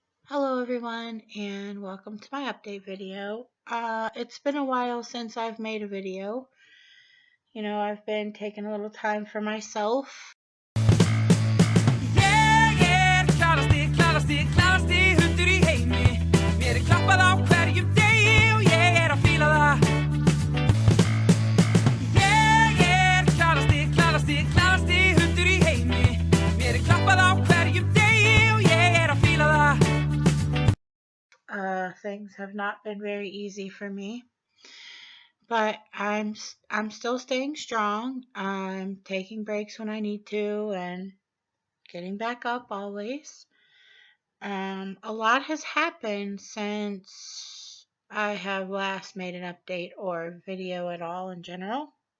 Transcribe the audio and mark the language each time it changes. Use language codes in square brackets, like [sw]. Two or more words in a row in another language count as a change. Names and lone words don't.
[en] Hello everyone and welcome to my update video. It's been a while since I've made a video. I've been taking a little time for myself. [is] Hundur í heimi. Mér klappað á hverjum degi og ég að fíla það. Ég klarasti hundur í heimi. Mér klappað á hverjum degi og ég að fíla það. [en] Things have not been very easy for me, but I'm still staying strong. I'm taking breaks when I need to and getting back up always. A lot has happened since I have last made an update or video at all in general.